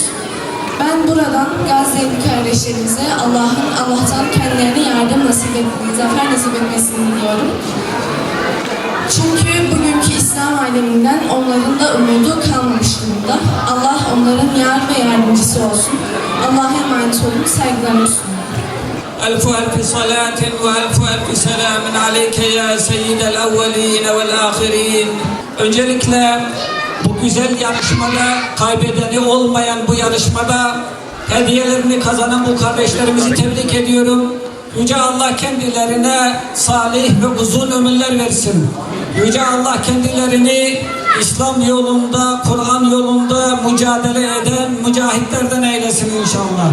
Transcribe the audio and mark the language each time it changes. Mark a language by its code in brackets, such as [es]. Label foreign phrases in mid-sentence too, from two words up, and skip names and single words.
[tr] Ben buradan Gazze'li kardeşlerimize Allah'tan kendilerine yardım nasip etmeyi, zafer nasip etmesini diliyorum. Çünkü bugünkü İslam aleminden onların da umudu kalmamış durumda. Allah onların yar ve yardımcısı olsun. Allah'a emanet olun, saygılarımı sunuyorum. [ar] ألف صلاة وألف سلام عليك يا سيد الأولين والآخرين. [tr] Öncelikle bu güzel yarışmada, kaybedeni olmayan bu yarışmada hediyelerini kazanan bu kardeşlerimizi tebrik ediyorum. Yüce Allah kendilerine salih ve uzun ömürler versin. Yüce Allah kendilerini İslam yolunda, Kur'an yolunda mücadele eden mücahitlerden eylesin inşallah.